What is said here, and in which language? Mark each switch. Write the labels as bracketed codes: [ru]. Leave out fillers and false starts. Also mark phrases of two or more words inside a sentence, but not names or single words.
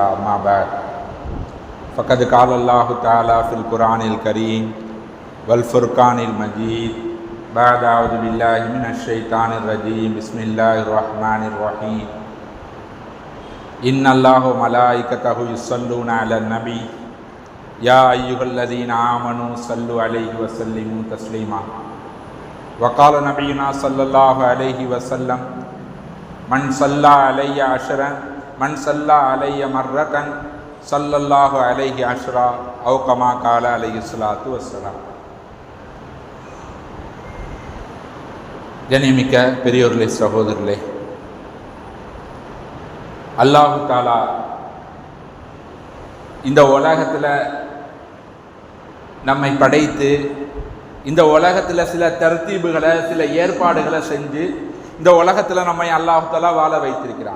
[ar] أما بعد فقد قال الله تعالى في القرآن الكريم والفرقان المجيد بعد أعوذ بالله من الشيطان الرجيم بسم الله الرحمن الرحيم إن الله وملائكته يصلون على النبي يا أيها الذين آمنوا صلوا عليه وسلموا تسليما. وقال نبينا صلى الله عليه وسلم من صلى علي عشرا من صلى علي مرة صلى الله عليه عشرا أو كما قال عليه الصلاة والسلام. [ta] கண்ணியமிக்க பெரியோர்களே, சகோதரர்களே, [ar] الله تعالى [ta] இந்த உலகத்தில் நம்மை படைத்து இந்த உலகத்தில் சில தர்த்தீபுகளை சில ஏற்பாடுகளை செஞ்சு இந்த உலகத்தில் நம்மை [ar] الله تعالى [ta] வாழ வைத்திருக்கிறான்.